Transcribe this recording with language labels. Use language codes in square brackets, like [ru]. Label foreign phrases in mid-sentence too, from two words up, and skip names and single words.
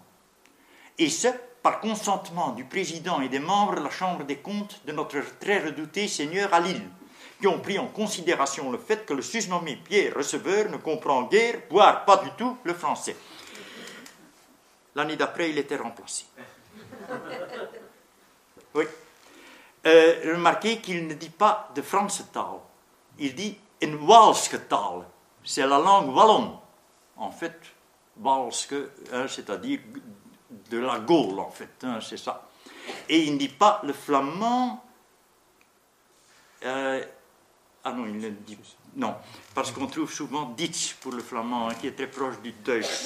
[fr] Et ce, par consentement du président et des membres de la Chambre des comptes de notre très redouté seigneur à Lille, qui ont pris en considération le fait que le susnommé Pierre receveur ne comprend guère, voire pas du tout, le français. L'année d'après, il était remplacé. Oui. Remarquez qu'il ne dit pas [nl] de Franse-taal. [fr] Il dit [nl] in Waalske taal. [fr] C'est la langue wallonne. En fait, Waalske, c'est-à-dire de la Gaule, en fait. Hein, c'est ça. Et il ne dit pas le flamand. Ah non, il ne dit pas. Non, parce qu'on trouve souvent Ditch pour le flamand, hein, qui est très proche du Deutsch.